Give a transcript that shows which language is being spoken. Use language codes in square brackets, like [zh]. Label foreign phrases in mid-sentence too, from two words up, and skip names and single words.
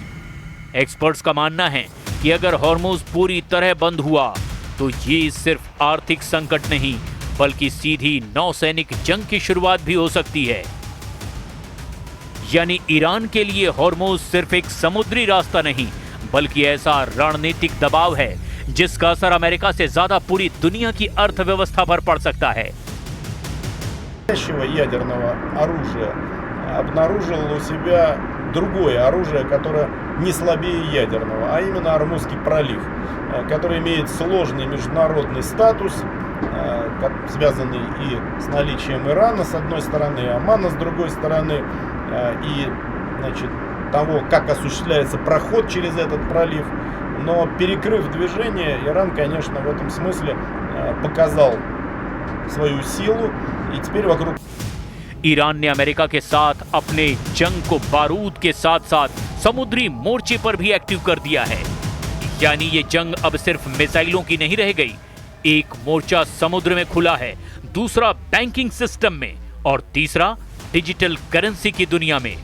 [hi] एक्सपर्ट्स का मानना है कि अगर हॉर्मुज पूरी तरह बंद हुआ तो ये सिर्फ आर्थिक संकट नहीं बल्कि सीधी नौसैनिक जंग की शुरुआत भी हो सकती है। यानी ईरान के लिए हॉर्मुज सिर्फ एक समुद्री रास्ता नहीं बल्कि ऐसा रणनीतिक दबाव है जिसका असर अमेरिका से ज्यादा पूरी दुनिया की अर्थव्यवस्था पर पड़ सकता है। [ru] ядерного оружия обнаружил у себя другое оружие, которое не слабее ядерного, а именно Ормузский пролив, который имеет сложный международный статус, связанный и с наличием Ирана с одной стороны, и Омана с другой стороны, и значит, того, как осуществляется проход через этот пролив. Но перекрыв движение, Иран, конечно, в этом смысле показал свою силу, и теперь वокруг [hi] ईरान ने अमेरिका के साथ अपने जंग को बारूद के साथ साथ समुद्री मोर्चे पर भी एक्टिव कर दिया है। यानी ये जंग अब सिर्फ मिसाइलों की नहीं रह गई। एक मोर्चा समुद्र में खुला है, दूसरा [en] banking system [hi] में और तीसरा [en] digital currency [hi] की दुनिया में।